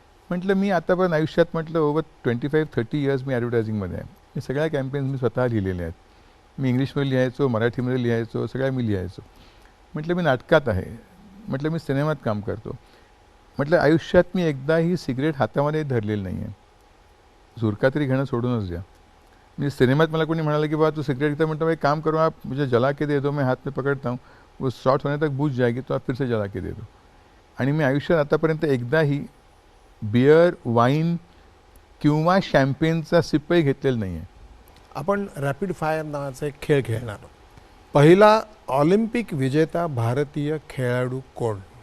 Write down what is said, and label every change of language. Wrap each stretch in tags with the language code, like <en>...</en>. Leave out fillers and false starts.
<mr>म्हटलं मी आतापर्यंत आयुष्यात म्हटलं</mr> <en>over 25-30 years</en> <mr>मी ॲडव्हर्टायझिंगमध्ये आहे. मी सगळ्या कॅम्पेन्स मी स्वतः लिहिलेल्या आहेत. मी इंग्लिशमध्ये लिहायचो, मराठीमध्ये लिहायचो, सगळ्या मी लिहायचो. म्हटलं मी नाटकात आहे, म्हटलं मी सिनेमात काम करतो. म्हटलं आयुष्यात मी एकदाही सिगरेट हातामध्ये धरलेलं नाही आहे. झुरका तरी घेणं सोडूनच द्या. मी सिनेमात मला कोणी म्हणालं की बाबा तू सिगरेट घेता, म्हणतो</mr> <hi>भाई काम करो, आप मुझे जला के दे दो, मैं हाथ में पकड़ता हूँ, वो शॉर्ट होने तक बुझ जाएगी तो आप फिर से जला के दे दो.</hi> <mr>आणि मी आयुष्यात आतापर्यंत एकदाही बियर, वाईन किंवा शॅम्पेनचा सिपही घेतलेला नाही आहे. आपण रॅपिड फायर नावाचा एक खेळ खेळणार आहोत. पहिला ऑलिम्पिक विजेता भारतीय खेळाडू कोण?</mr>